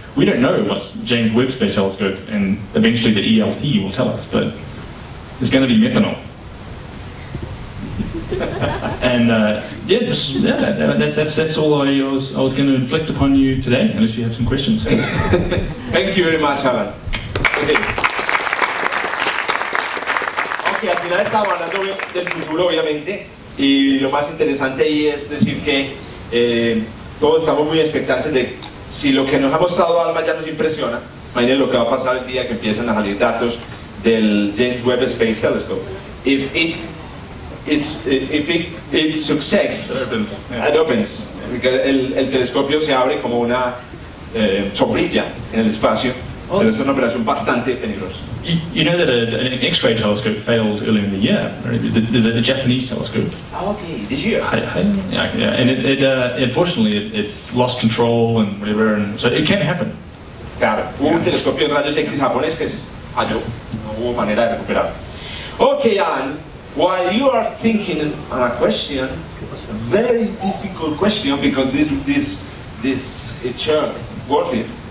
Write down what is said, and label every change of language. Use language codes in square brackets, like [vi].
[en] We don't know what James Webb Space Telescope and eventually the ELT will tell us, but it's going to be methanol. And that's all I was going to inflict upon you today, unless you have some questions. Thank you very much, Alan. Okay. [es] Ok, al final estamos hablando del futuro, obviamente, y lo más interesante ahí es decir que todos estamos muy expectantes de si lo que nos ha mostrado Alma ya nos impresiona, imaginen lo que va a pasar el día que empiecen a salir datos del James Webb Space Telescope. [en] If it's success, it opens. [es] El telescopio se abre como una sombrilla en el espacio, pero es una operación bastante peligrosa. [en] You know that an X-ray telescope failed earlier in the year. Right? There's a Japanese telescope. Oh, okay, this year. Yeah, and it unfortunately it lost control and whatever, and so it can happen. [es] Claro, hubo un telescopio de rayos X japonés que falló, no hubo manera de recuperar. [en] Okay, Anne, while you are thinking on a question, a very difficult question because this chart worth it.